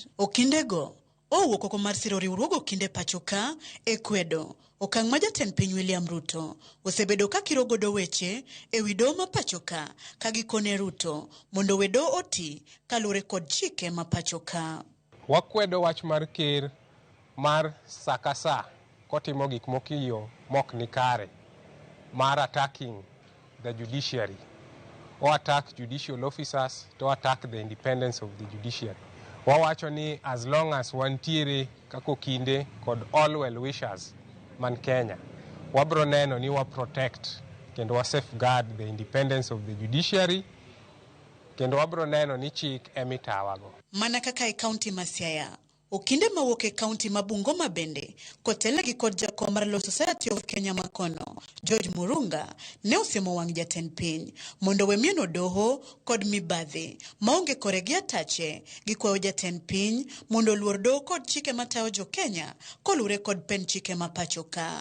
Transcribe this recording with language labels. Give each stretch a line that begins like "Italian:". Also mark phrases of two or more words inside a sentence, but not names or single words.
Luo (Kenya and Tanzania): Okindego owuok oko mar siro riwruog Okinde pacho ka e kwedo okang' ma jatend piny William Ruto osebedo ka kiro godo weche e wi doho ma pacho ka gikone Ruto mondo we doho oti kaluwore kod chike ma pacho ka. Wakwedo wach mar ker mar sakasa kotimo gik mokiyo mok ni kare mar
English: attacking the judiciary or attack judicial officers to attack the independence of the judiciary.
Luo (Kenya and Tanzania): Wawacho ni
English: as long as
Luo (Kenya and Tanzania): wantiere kako Okinde kod
English: all well wishers
Luo (Kenya and Tanzania): man Kenya, wabro neno ni wa protect kendo wa
English: safeguard the independence of the judiciary
Luo (Kenya and Tanzania): kendo wabro neno ni chik emitawago. Mana kaka e kaunti ma Siaya, Okinde mawuok e kaunti ma Bungoma bende kotelnegi kod jakom mar Law Society of Kenya makono George Murunga ne osiemo wang' jatend piny mondo we mieno doho kod mibadhi maonge kore gi atache gikwayo jatend piny mondo luor doho kod chike matayo jo Kenya kolure kod pen chike ma pacho ka.